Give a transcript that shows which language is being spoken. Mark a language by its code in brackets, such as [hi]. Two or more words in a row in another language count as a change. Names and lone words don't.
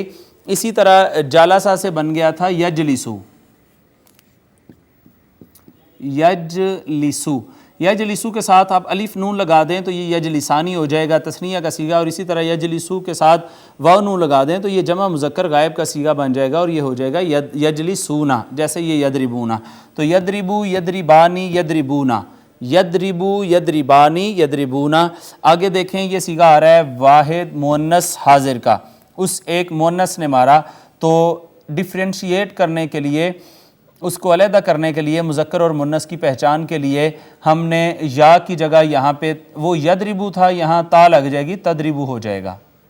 [ur] اسی طرح جالسا سے بن گیا تھا یجلسو، یجلسو، یجلسو کے ساتھ آپ الف نون لگا دیں تو یہ یجلسانی ہو جائے گا تثنیہ کا صیغہ، اور اسی طرح یجلسو کے ساتھ واو نون لگا دیں تو یہ جمع مذکر غائب کا صیغہ بن جائے گا، اور یہ ہو جائے گا یجلسونا، جیسے یہ یضربونا۔ [ar] تو یضربو، یضربانی، یضربونا، یدربو یدربانی یدربونا. [ur] آگے دیکھیں یہ سیغہ آ رہا ہے واحد مؤنث حاضر کا, اس ایک مؤنث نے مارا, تو ڈفرینشیٹ کرنے کے لیے, اس کو علیحدہ کرنے کے لیے, مذکر اور مؤنث کی پہچان کے لیے ہم نے یا کی جگہ یہاں پہ وہ یدربو تھا, یہاں تا لگ جائے گی, تدربو ہو جائے گا.